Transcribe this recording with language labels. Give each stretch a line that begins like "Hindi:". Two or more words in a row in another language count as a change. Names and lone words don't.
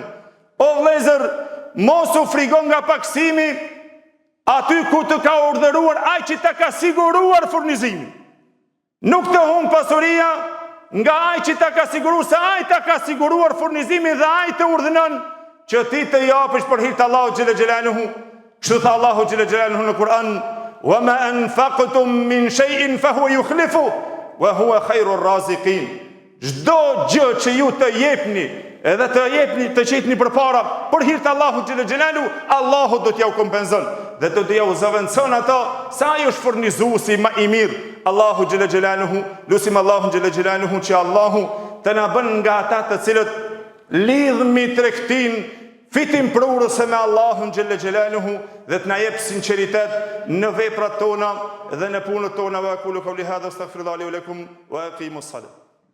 Albanian: O vëllezër, mos u frigo nga paksimi aty ku të ka urdhëruar ai që ta ka siguruar furnizimin. Nuk të humb pasuria nga ai që ta ka siguruar, se ai ta ka siguruar furnizimin dhe ai të urdhënon që ti të japësh për hir të Allahut
Arabic: جل جلاله.
Albanian: Kështu tha Allahu
Arabic: جل جلاله
Albanian: në Kur'an:
Arabic: "وما أنفقتم من شيء فهو يخلف وهو خير الرازقين."
Albanian: Çdo gjë që ju të jepni, edhe të qitni përpara për hir të Allahut
Arabic: جل جلاله,
Albanian: Allahu do t'ja kompenzon dhe do t'ja zaventson ato, se ai është furnizuesi më i mirë. Allahu
Arabic: جل جلاله,
Albanian: lutim Allahun
Arabic: جل جلاله
Albanian: që Allahu të na bën nga ata të cilët lidhmi tregtin fitim prurëse me Allahun
Arabic: جل جلاله
Albanian: dhe të na jep sinqeritet në veprat tona dhe në punët tona.
Arabic: وأقول قولي هذا أستغفر الله لي ولكم وأقيموا الصلاة.